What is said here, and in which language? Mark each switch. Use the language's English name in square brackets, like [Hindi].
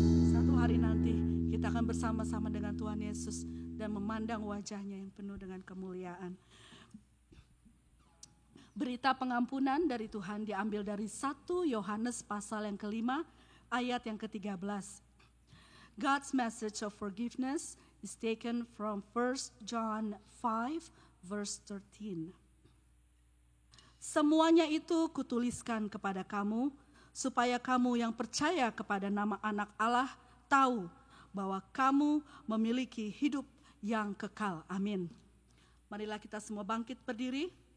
[Indonesian] Satu hari nanti kita akan bersama-sama dengan Tuhan Yesus dan memandang wajahnya yang penuh dengan kemuliaan. Berita pengampunan dari Tuhan diambil dari 1 Yohanes pasal yang kelima ayat yang ke-13. [English] God's message of forgiveness is taken from 1 John 5 verse 13. [Indonesian] Semuanya itu kutuliskan kepada kamu, supaya kamu yang percaya kepada nama anak Allah tahu bahwa kamu memiliki hidup yang kekal. Amin. Marilah kita semua bangkit berdiri.